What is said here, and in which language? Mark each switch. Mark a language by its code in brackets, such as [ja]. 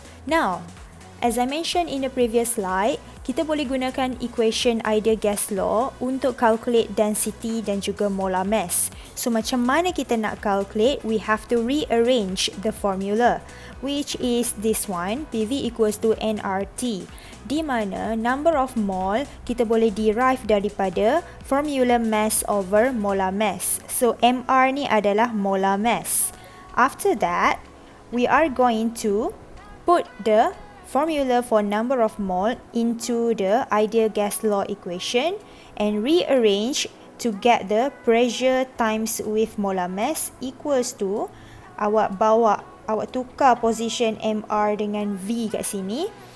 [en] Now, as I mentioned in the previous slide, [ms] kita boleh gunakan [en] equation ideal gas law untuk calculate density dan juga molar mass. [ms] So macam mana kita nak calculate? [en] We have to rearrange the formula, which is this one, PV equals to nRT, di mana number of mole [ms] kita boleh derive daripada [en] formula mass over molar mass. [ms] So MR ni adalah molar mass. [en] After that, we are going to put the formula for number of mole into the ideal gas law equation and rearrange to get the pressure times with molar mass equals to, awak tukar position MR dengan V kat sini.